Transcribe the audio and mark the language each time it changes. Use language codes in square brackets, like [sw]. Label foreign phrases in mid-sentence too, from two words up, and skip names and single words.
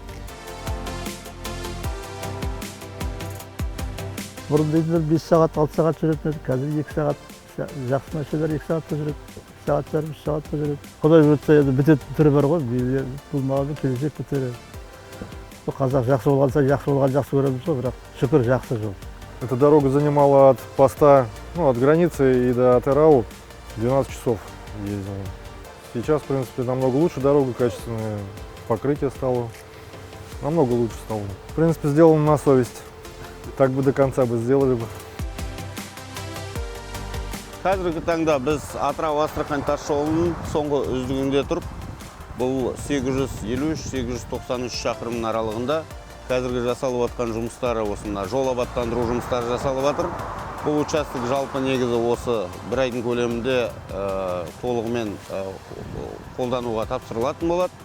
[kk] Бұрын дейділер 5 сағат, 6 сағат жүретін еді, қазір 2 сағат. Жақсы машиналар 2 сағатта жүреді, 2 сағат жарым, 3 сағатта жүреді. Құдай өтсе, енді бітетін түрі бар ғой, бұл маған келешек бітері. Қазақ жақсы болғанса, жақсы көреміз ғой, бірақ шүкір жақсы жол. [ru] Эта дорога занимала от поста, от границы и до Атырау 12 часов ездили. Сейчас, в принципе, намного лучше дорога, качественное покрытие стало, намного лучше стало. В принципе, сделано на совесть, так бы до конца бы сделали бы. [kk] Қазіргі таңда біз Атырау-Астрахань тас жолының соңғы үздігінде тұрып, бұл 853-893 шақырымның аралығында қазіргі жасалып жатқан жұмыстары, осында жол абаттандыру жұмыстары жасалып жатыр. Бұл участок жалпы негізі осы бір айдың көлемінде толығымен қолдануға тапсырылатын болады.